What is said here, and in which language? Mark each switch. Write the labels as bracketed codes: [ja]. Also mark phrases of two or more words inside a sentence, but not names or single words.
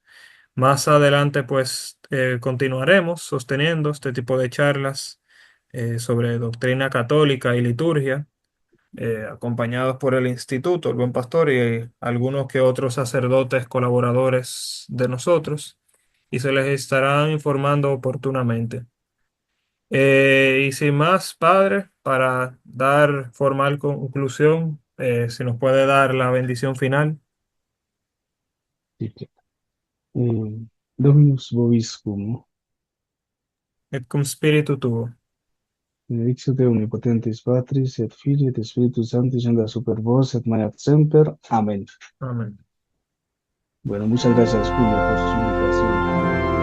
[es] Más adelante, pues, continuaremos sosteniendo este tipo de charlas sobre doctrina católica y liturgia, acompañados por el Instituto, el Buen Pastor y algunos que otros sacerdotes colaboradores de nosotros, y se les estará informando oportunamente. Y sin más, Padre, para dar formal conclusión, si nos puede dar la bendición final. sí, [la] Dominus vobiscum, Et cum spiritu tuo. benedictio Dei omnipotentis Patris, et Filii, et Spiritus Sancti, scenda super vos, et manet semper. Amen. [es] Amén. Bueno, muchas gracias, Julio, por su invitación.